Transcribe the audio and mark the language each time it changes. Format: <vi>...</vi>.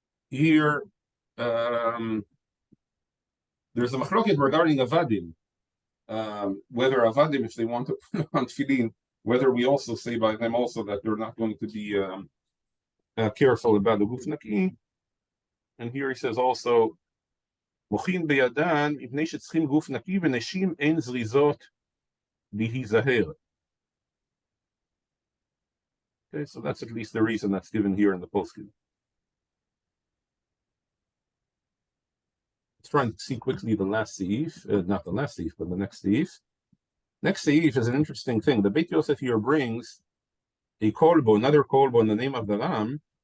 <en>Here, there's a machloket regarding avadim, whether avadim, if they want to put on tefillin, whether we also say by them also that they're not going to be careful about the guf naki. And here he says also,</en> <he>מוחין בידן, מפני שצריכים גוף נקי ונשים אין זריזות להיזהר.</he> <en>Okay, so that's at least the reason that's given here in the postscript. Let's try and see quickly the last seif, not the last seif, but the next seif. Next seif is an interesting thing. The Beit Yosef here brings a kolbo, another kolbo in the name of the Ram.</en>